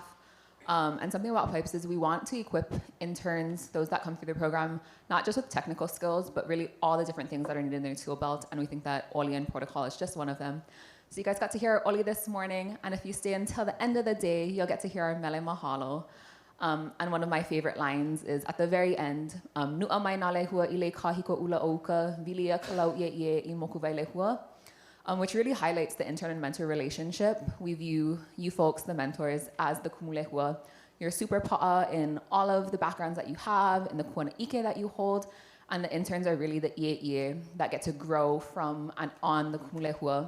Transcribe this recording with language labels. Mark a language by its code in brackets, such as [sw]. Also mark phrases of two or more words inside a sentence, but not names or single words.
[en] And something about PIPES is we want to equip interns, those that come through the program, not just with technical skills, but really all the different things that are needed in their tool belt. And we think that Oli and protocol is just one of them. So you guys got to hear Oli this morning. And if you stay until the end of the day, you'll get to hear our [haw] mele mahalo. [en] And one of my favorite lines is at the very end, [haw] Nu'a mai nā lehua I le kahiko ula ouka, vilia kalau ia I moku vai lehua. [en] Which really highlights the intern and mentor relationship. We view you folks, the mentors, as the kumulehua. You're super pa'a in all of the backgrounds that you have, in the [haw] kuana ike [en] that you hold, and the interns are really the ie that get to grow from and on the kumulehua.